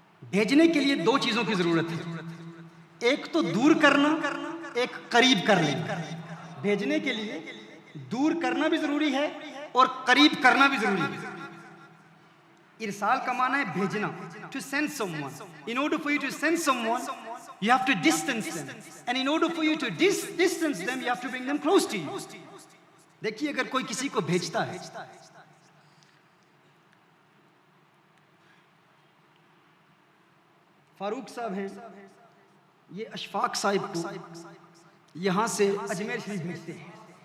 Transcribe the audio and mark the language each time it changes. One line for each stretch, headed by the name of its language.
Hindi: भेजने के लिए दो चीज़ों की ज़रूरत है, एक तो दूर करना, एक करीब कर लेना। भेजने के लिए दूर करना भी ज़रूरी है और करीब करना भी ज़रूरी है। इरसाल का माना है भेजना,
English: to send someone. In order for you to send someone, you have to distance them, and in order for you to distance them, you have to bring them close to you.
Hindi: देखिए, अगर कोई किसी को भेजता है, फारूक साहब हैं, ये अशफाक साहिब को यहां से अजमेर शरीफ भेजते हैं।